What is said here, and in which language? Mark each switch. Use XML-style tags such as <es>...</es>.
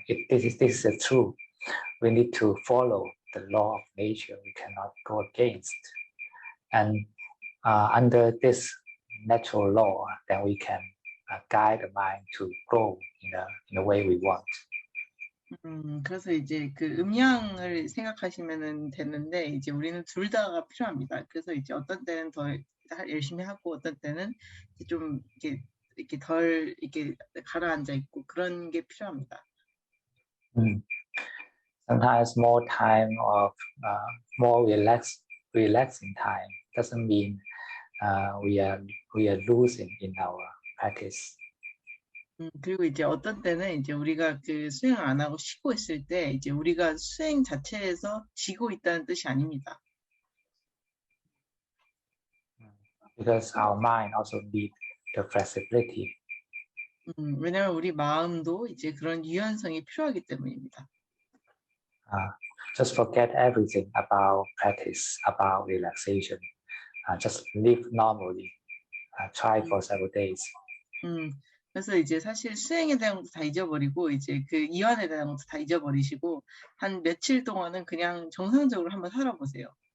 <en>This is true. We need to follow the law of nature. We cannot go against. And under this natural law, then we can guide the mind to grow in the way we want.</en> <ko>그래서 이제 음양을 생각하시면 되는데, 이제 우리는 둘 다가 필요합니다. 그래서 이제 어떤 때는 더 열심히 하고 어떤 때는 좀 이렇게 덜 이렇게 가라앉아 있고 그런 게 필요합니다.</ko> <en>Sometimes more time of more relaxing time doesn't mean we are losing in our practice.</en> <ko>그리고 이제 어떤 때는 이제 우리가 수행을 안 하고 쉬고 있을 때 이제 우리가 수행 자체에서 지고 있다는 뜻이 아닙니다.</ko> <en>Because our mind also needs the flexibility.</en> <ko>왜냐하면 우리 마음도 이제 그런 유연성이 필요하기 때문입니다.</ko> <en>Just forget everything about practice, about relaxation. Just live normally. Try for several days.</en> <ko>그래서 이제 사실 수행에 대한 것도 다 잊어버리고 이제 이완에 대한 것도 다 잊어버리시고 한 며칠 동안은 그냥 정상적으로 한번 살아보세요.</ko>